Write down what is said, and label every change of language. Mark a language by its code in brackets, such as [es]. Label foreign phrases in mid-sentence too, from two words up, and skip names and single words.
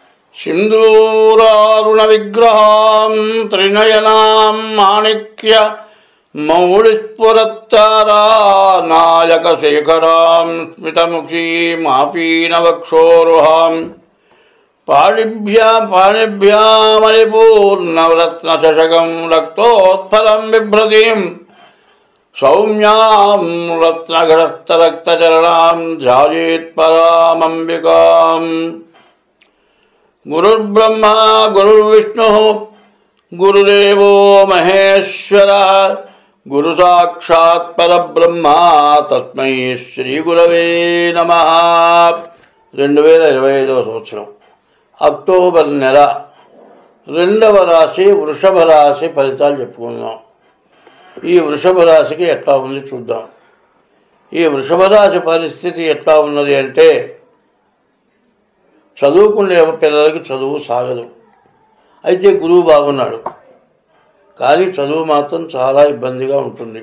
[sa] सिंदूरारुणविग्रहां त्रिनयनां माणिक्य मौलिस्फुरत्तारा नायकशेखरां स्मितमुखीमापीनवक्षोरुहां पाणिभ्यामलिपूर्णरत्नचषकं रक्तोत्फलं बिभ्रतीं सौम्यां रत्नघटस्थरक्तचरणां ध्यायेत्परामम्बिकाम्। गुरुर्ब्रह्मा गुरुर्विष्णुः गुरुदेवो महेश्वरः गुरुसाक्षात् परब्रह्मा तस्मै श्रीगुरवे नमः। [te] 2025 సంవత్సరం అక్టోబర్ నెల 2వ రాశి వృషభ రాశి ఫలితాలు చెప్పుకుందాం। ఈ వృషభ రాశికి ఎట్లా ఉంది చూద్దాం। ఈ వృషభ రాశి పరిస్థితి ఎట్లా ఉన్నది అంటే, చదువుకునే పిల్లలకి చదువు సాగదు, అయితే గురువు బాగున్నాడు, కానీ చదువు మాత్రం చాలా ఇబ్బందిగా ఉంటుంది।